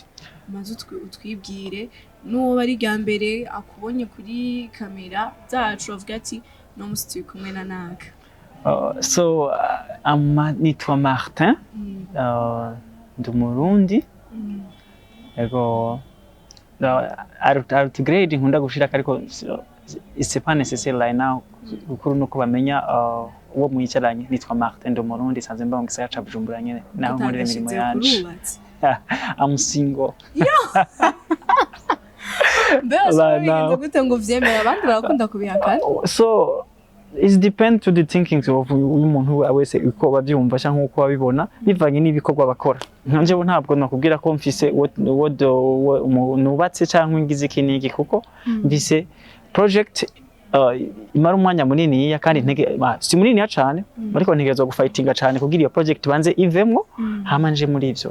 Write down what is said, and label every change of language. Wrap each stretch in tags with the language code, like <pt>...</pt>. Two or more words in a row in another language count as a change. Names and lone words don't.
<rn>Manzi utwibwire n'uwo bari gambere akubonye kuri kamera zacu avuga ati no musi turi kumwe na naka. So nitwa Martin, ndi Murundi. Ego grade nkunda gushira ariko</rn> <fr>c'est pas nécessaire</fr> <en>right now</en> <rn>gukuru nuko bamenya uwo mwicaranye. Nitwa Martin, ndi Murundi, sanze mba ngisaya ca Bujumbura nyene naho muri imirimo yanje.</rn> <en>I'm single.</en> <rn>Bese gute ngo vyemera abandi barakunda kubihakana?</rn> <en>So it depends to the thinking of</en> <rn>umuntu wese uko bavyumva cyangwa uko babibona bivanye n'ibikorwa bakora. Nkanje bo ntabwo nakubwira ko mfise nubatse cyangwa ngize ikinigi kuko mfise project imara umwanya munini ya kandi ntege si munini ya cyane, ariko ntegerezwa gufightinga cyane kugira iyo project banze ivemwo hamanje muri ivyo.</rn>